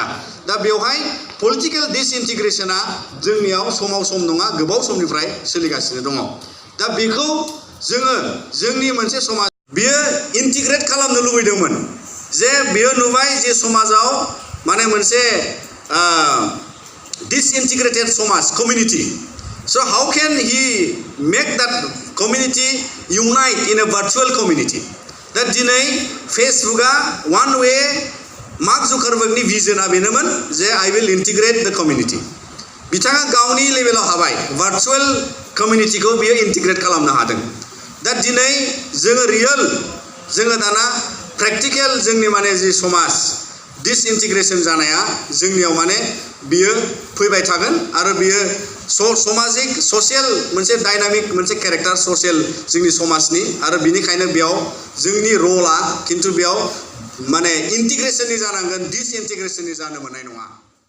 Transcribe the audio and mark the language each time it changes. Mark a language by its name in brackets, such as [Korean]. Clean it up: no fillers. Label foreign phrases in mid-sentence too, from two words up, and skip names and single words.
[Bodo] दा बेवहाय [English] political disintegration [Bodo] जोंनियाव समाव सम नङा, गोबाव समनिफ्राय सोलिगासिनो दङ। दा बेखौ जोङो जोंनि मोनसे समाज बियो इन्टिग्रेट खालामनो लुबैदोंमोन जे बियो नुबाय जे समाजाव माने मोनसे disintegrated समाज community. [English] So how can he make that community unite in a virtual community? That दिनै फेसबुकआ one way मार्क जुकारबर्गनि भिजनआ [Bodo] बेनोमोन जे [English] I will integrate the community. [Bodo] बिथाङा गावनि लेभेलाव हाबाय, [English] virtual community [Bodo] बियो इन्टिग्रेट खालामनो हादों। दा दिनै जोङो रियेल जोङो दाना प्रेक्टिकल जोंनि माने जि समाज डिसइन्टिग्रेशन जानाया जोंनियाव माने बियो फैबाय थागोन आरो बियो समाजिक ससियेल मोनसे डायनामिक मोनसे केरेक्टार ससियेल जोंनि समाजनि आरो बिनिखायनो बेयाव जोंनि रला खिन्थु बेयाव माने इन्टिग्रेशननि जानांगोन, डिसइन्टिग्रेशननि जानो मोननाय नङा।